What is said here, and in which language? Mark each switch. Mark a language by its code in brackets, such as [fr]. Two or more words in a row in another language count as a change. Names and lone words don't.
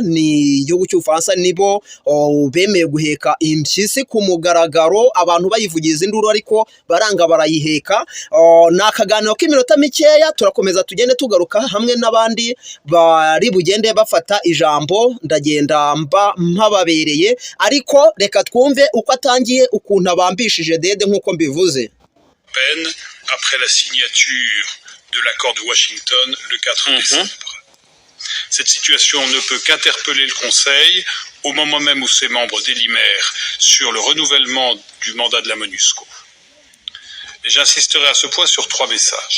[rw] Ni igihugu cy'Ubufaransa nibo bemeye guheka impyisi ku mugaragaro, abantu bayivugiza induru ariko baranga barayiheka. Ni akaganiro k'iminota mikeya, turakomeza tugende tugaruka hamwe n'abandi bari bugende bafata ijambo. Ndagenda mpababereye, ariko reka twumve uko atangiye, ukuntu abambishije dede nk'uko mbivuze. [fr] Après la signature de l'accord de Washington le 4 décembre. Cette situation ne peut qu'interpeller le Conseil au moment même où ses membres délibèrent sur le renouvellement du mandat de la MONUSCO. Et j'insisterai à ce point sur 3 messages.